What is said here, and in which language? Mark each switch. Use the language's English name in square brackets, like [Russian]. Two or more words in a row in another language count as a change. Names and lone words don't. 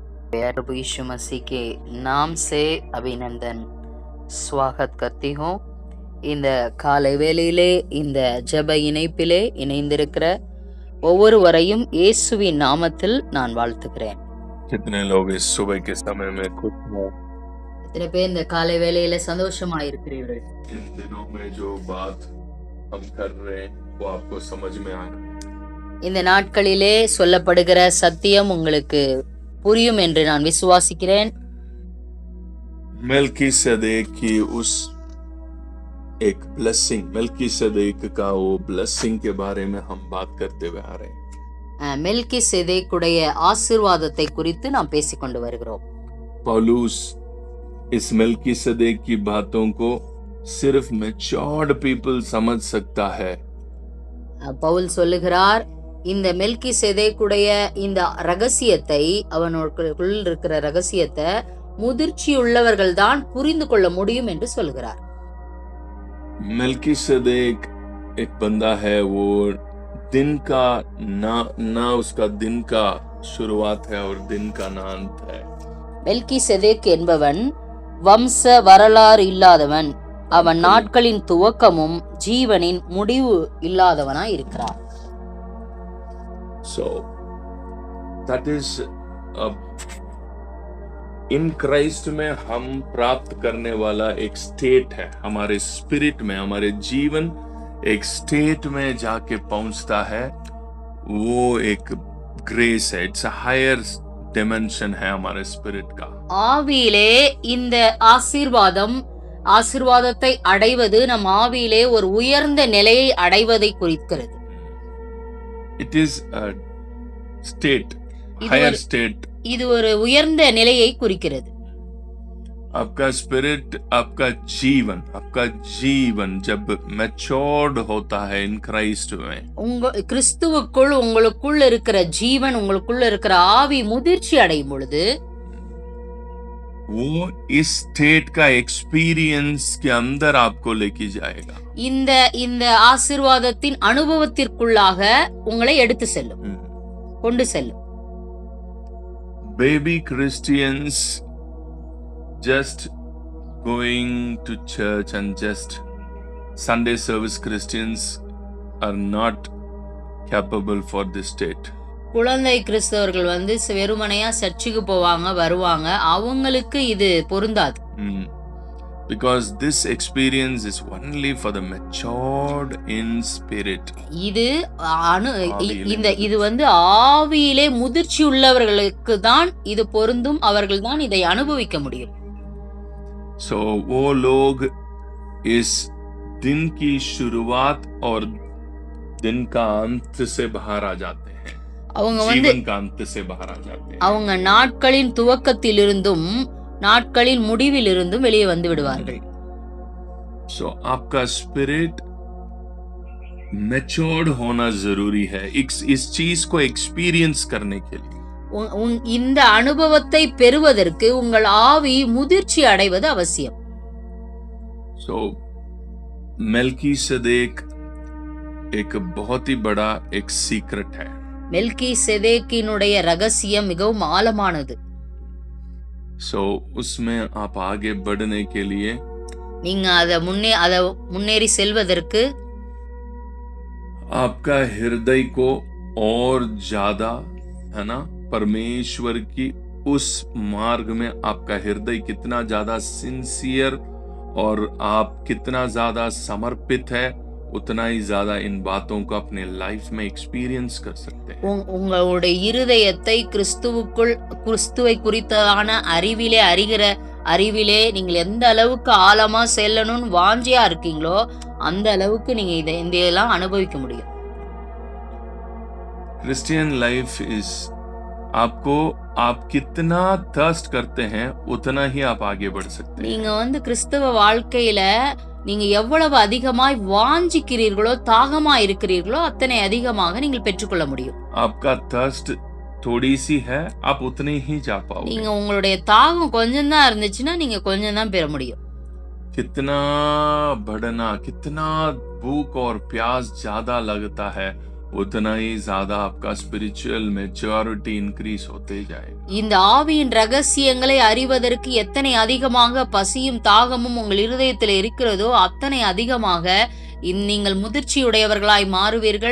[Hindi] प्रभु यीशु मसीह के नाम से अभिनंदन स्वागत करती हूँ. [Tamil] இந்த காலை வேளையிலே இந்த ஜெப இணைப்பிலே இணைந்திருக்கிற ஒவ்வொருவரையும் இயேசுவின் நாமத்தில் நான் வாழ்த்துகிறேன். [Hindi] कितने लोग इस सुबह के समय में खुश हैं? [Tamil] எத்தனை பேர் இந்த காலை வேளையில சந்தோஷமா இருக்கிறீர்கள்? [Hindi] इन दिनों में जो बात हम कर रहे हैं वो आपको समझ में आ रहा है? [Tamil] இந்த நாட்களிலே சொல்லப்படுகிற சத்தியம் உங்களுக்கு புரியும் என்று நான் விசுவாசிக்கிறேன். [Hindi] मेल्कीसेदेक की उस एक ब्लेसिंग, मेल्कीसेदेक का वो ब्लेसिंग के बारे में हम बात करते हुए आ रहे हैं. [Tamil] மெல்கிசேதேக்குடைய ஆசீர்வாதத்தை குறித்து நாம் பேசிக்கொண்டு வருகிறோம். [Hindi] पौलुस इस मेल्कीसेदेक की बातों को सिर्फ [English] matured people [Hindi] समझ सकता है. [Tamil] பவுல் சொல்லுகிறார், இந்த மெல்கிசேதேக்குடைய இந்த ரகசியத்தை, அவனுக்குள் இருக்கிற ரகசியத்தை முதிர்ச்சியுள்ளவர்கள் தான் புரிந்து கொள்ள முடியும் என்று சொல்கிறார். [Hindi] मेल्कीसेदेक एक बंदा है, वो दिन का ना उसका दिन का शुरुआत है और दिन का ना अंत है. [Tamil] மெல்கிசேதேக் என்பவன் வம்ச வரலாறு இல்லாதவன், அவன் நாட்களின் துவக்கமும் ஜீவனின் முடிவு இல்லாதவனாய் இருக்கிறான். [English] So that is in Christ [Hindi] में हम प्राप्त करने वाला एक स्टेट है. हमारे स्पिरिट में, हमारे जीवन एक स्टेट में जाके पहुंचता है. वो एक ग्रेस है, [English] it's a higher dimension [Hindi] है हमारे स्पिरिट का. [Tamil] ஆவியிலே இந்த ஆசீர்வாதத்தை அடைவது நம் ஆவியிலே ஒரு உயர்ந்த நிலையை அடைவதை குறிக்கிறது. [English] It is a state, higher state. [Tamil] இது ஒரு உயர்ந்த நிலையை குறிக்கிறது. [Hindi] आपका स्पिरिट, आपका जीवन जब मैच्योर्ड होता है [English] in Christ [Hindi] में, [Tamil] கிறிஸ்துவுக்குள் உங்களுக்குள் இருக்கிற ஜீவன், உங்களுக்குள்ள இருக்கிற ஆவி முதிர்ச்சி அடையும் பொழுது [Hindi] वो इस स्टेट का एक्सपीरियंस के अंदर आपको लेके जाएगा. [Tamil] இந்த ஆசீர்வாதத்தின் அனுபவத்திற்குள்ளாக உங்களை எடுத்து செல்லும், கொண்டு செல்லும். [English] Baby Christians just going to church and just Sunday service Christians are not capable for this state. [Tamil] குழந்தை கிறிஸ்தவர்கள் வெறுமனையா சர்ச்சுக்கு போவாங்க, வருவாங்க, அவங்களுக்கு இது பொருந்தாது. [English] Because this experience is only for the matured in spirit. [Tamil] இது ஆவியிலே முதிர்ச்சி உள்ளவர்களுக்கு தான் இது பொருந்தும், அவர்கள் தான் இதை அனுபவிக்க முடியும். [Hindi] So वो लोग इस दिन की शुरुआत और दिन का अंत से बाहर आ जाते हैं. जीवन का अंत से बाहर आ जाते हैं. [Tamil] அவங்க நாட்களின் துவக்கத்திலிருந்தும் நாட்களின் முடிவிலிருந்தும் வெளியே வந்து விடுவார்கள். [Hindi] So आपका स्पिरिट मैच्योर्ड होना जरूरी है इस चीज को एक्सपीरियंस करने के लिए. [Tamil] இந்த அனுபவத்தை பெறுவதற்கு உங்கள் ஆவி முதிர்ச்சி அடைவது அவசியம். [Hindi] So मेल्कीसेदेक एक बहुत ही बड़ा एक सीक्रेट है. [Tamil] மெல்கிசேதேக்கினுடைய ரகசியம் மிகவும் ஆழமானது. [Hindi] So उसमें आप आगे बढ़ने के लिए, [Tamil] நீங்க அத முன்னேறி செல்வதற்கு [Hindi] आपका हृदय को और ज्यादा, है ना, परमेश्वर की उस मार्ग में आपका हृदय कितना ज्यादा सिंसियर और आप कितना ज्यादा समर्पित है, उतना ही ज्यादा इन बातों को अपने लाइफ में एक्सपीरियंस कर सकते हैं. [Tamil] உங்களுடைய இருதயத்தை கிறிஸ்துவை குறித்தான அறிவிலே நீங்கள் எந்த அளவுக்கு ஆழமா செல்லணும்னு வாஞ்சியா இருக்கீங்களோ அந்த அளவுக்கு நீங்க இதெல்லாம் அனுபவிக்க முடியும். [English] Christian life is [Hindi] आपको, आप कितना थर्स्ट करते हैं उतना ही आप आगे बढ़ सकते हैं. [Tamil] நீங்க கிறிஸ்தவ வாழ்க்கையில நீங்க எவ்வளவு அதிகமாய் வாஞ்சிக்கிறீர்களோ, தாகமா இருக்கிறீர்களோ, அத்தனை அதிகமாக நீங்கள் பெற்றுக்கொள்ள முடியும். [Hindi] आपका थर्स्ट थोड़ी सी है, आप उतने ही जा पाओगे. [Tamil] நீங்க உங்களுடைய தாகம் கொஞ்சம் தான் இருந்துச்சுன்னா நீங்க கொஞ்சம் தான் பெற முடியும். [Hindi] कितना बढ़ना, कितना भूख और प्यास ज्यादा लगता है उतना ही ज्यादा आपका [English] spiritual maturity increase [Hindi] होते जाएगा. [Tamil] இந்த ஆவியின் ரகசியங்களை அறிவதற்கு எத்தனை அதிகமாக பசியும் தாகமும் உங்கள் இருதயத்தில் இருக்கிறதோ அத்தனை அதிகமாக நீங்கள் முதிர்ச்சியுடையவர்களாய் மாறுவீர்கள்.